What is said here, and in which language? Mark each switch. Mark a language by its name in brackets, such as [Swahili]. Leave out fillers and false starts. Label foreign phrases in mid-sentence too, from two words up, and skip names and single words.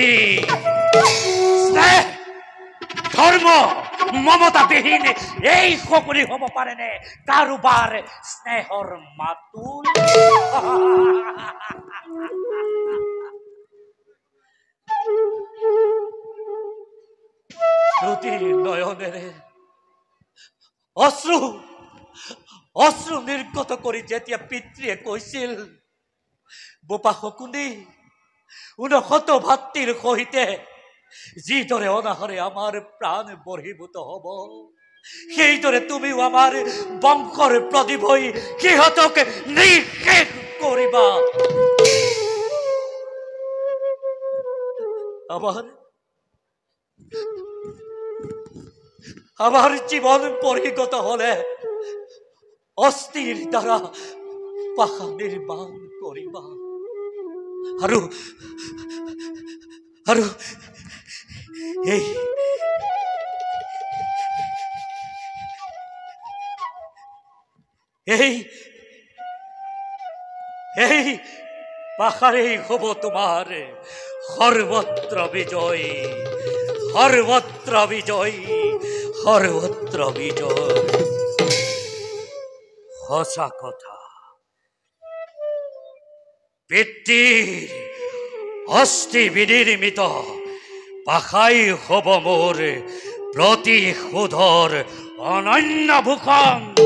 [Assamese] স্নেহ ধর্ম মমতাবিহীন এই সকলি হব পারে নে কারোবার স্নেহর মাতুল। শ্রুতি নয়নের অশ্রু অশ্রু নির্গত কৰি যেতিয়া পিতৃয়ে কৈছিল, বোপা শকুনি উনশত ভাতৃৰ সহিতে যিদৰে অনাহৰে আমাৰ প্ৰাণ বহিভূত হব, সেইদৰে তুমিও আমাৰ বংশৰ প্ৰদীপ হৈ সিহঁতক নিঃশেষ কৰিবা। আমার জীবন পরিগত হলে অস্থির দ্বারা পাখা নির্মাণ করিবা। আৰু আৰু এই এই এই পাখারেই হব তোমার সর্বত্র বিজয়, সর্বত্র বিজয়, সর্বত্র বিজয়। সঁচা কথা, পিতৃৰ অস্থি বিনিৰ্মিত পাখাই হব মোৰ প্ৰতিশোধৰ অনন্য ভূষণ।